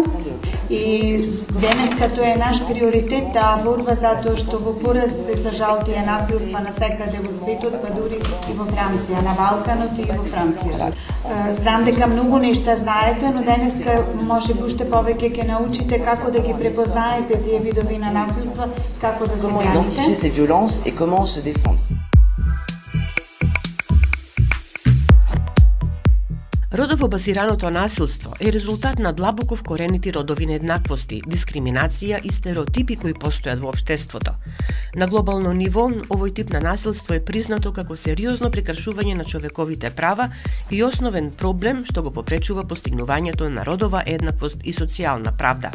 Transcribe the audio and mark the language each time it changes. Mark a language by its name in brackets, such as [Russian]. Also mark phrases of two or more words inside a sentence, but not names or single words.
[Macedonian] И денеска тоа е наш приоритет, таа борба, затоа што во пораз се сажал тие насилства насекаде во светот, па дури и во Франција, на Балканот и во Франција. Знам дека многу нешта знаете, но денеска може би уште повеќе ќе научите како да ги препознаете тие видови на насилства, како да се браните. [French] Comment identifier ces violences et comment se défendre. [Macedonian] Родово базираното насилство е резултат на длабоко вкоренити родови нееднаквости, дискриминација и стереотипи кои постојат во општеството. На глобално ниво, овој тип на насилство е признато како сериозно прекршување на човековите права и основен проблем што го попречува постигнувањето на родова еднаквост и социјална правда.